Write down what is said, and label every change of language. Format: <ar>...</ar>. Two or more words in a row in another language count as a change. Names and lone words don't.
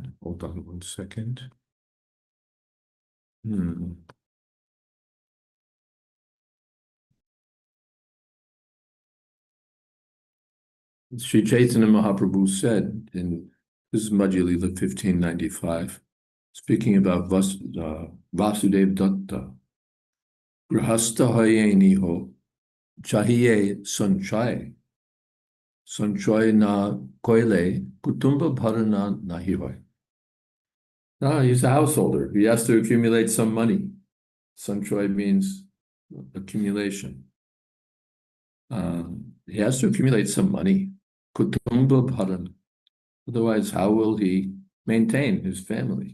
<en>Hold on 1 second. Sri Chaitanya Mahaprabhu said this is Madhya Lila 1595, speaking about Vasudev Datta,</en> <bn>গৃহস্থ হয়ে নিহো, চাহিয়ে সঞ্চয়. সঞ্চয় না কৈলে, কুটুম্ব ভরণ নাহি হয়.</bn> <en>No, he's a householder. He has to accumulate some money. Sanchoy means accumulation. He has to accumulate some money.</en> <bn>কুটুম্ব ভরণ.</bn> <en>Otherwise, how will he maintain his family?</en>